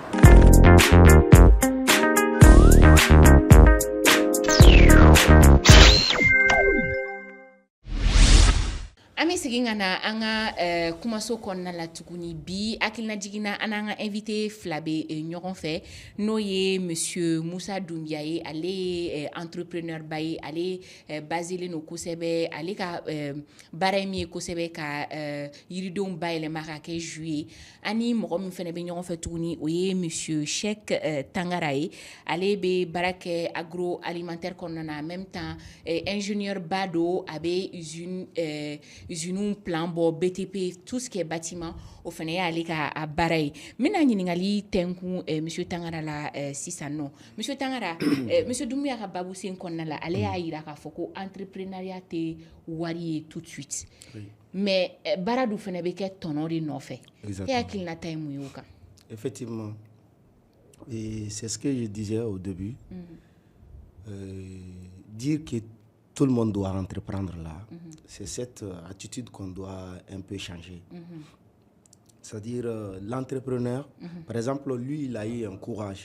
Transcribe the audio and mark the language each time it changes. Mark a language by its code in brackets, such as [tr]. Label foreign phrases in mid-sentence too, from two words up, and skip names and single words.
[bm] An bɛ segin ka na an ka kumaso kɔnɔna la tuguni bi hakilina jiginna an n'an ka invité fila bɛ ɲɔgɔn fɛ n'o ye monsieur Musa Dunbiya ye ale ye entrepreneur ba ye ale baselen don kosɛbɛ ale ka baara ye min ye kosɛbɛ ka yiridenw bayɛlɛma ka kɛ jus ye ani mɔgɔ min fana bɛ ɲɔgɔn fɛ tuguni o ye monsieur Cheikh Tangara ye ale bɛ baara kɛ agroalimentaire kɔnɔna na [fr] en même temps [bm] ingénieur ba don a bɛ usine plan bɔ BTP [fr] tout ce qui est bâtiment [bm] o fana y'ale ka baara ye n bɛna ɲininkali tɛnkun monsieur Tangara la sisan nɔ monsieur Tangara monsieur Dunbiya ka babu sen kɔnɔna la ale y'a jira k'a fɔ ko entrepreneuriat tɛ wari ye [fr] tout de suite [bm] mais baara dun fana bɛ kɛ tɔnɔ de nɔfɛ e hakilinata ye mun ye o kan [fr] effectivement et c'est ce que je disais au début dire que tout le monde doit entreprendre là. C'est cette attitude qu'on doit un peu changer. C'est-à-dire l'entrepreneur, par exemple, lui, il a eu un courage.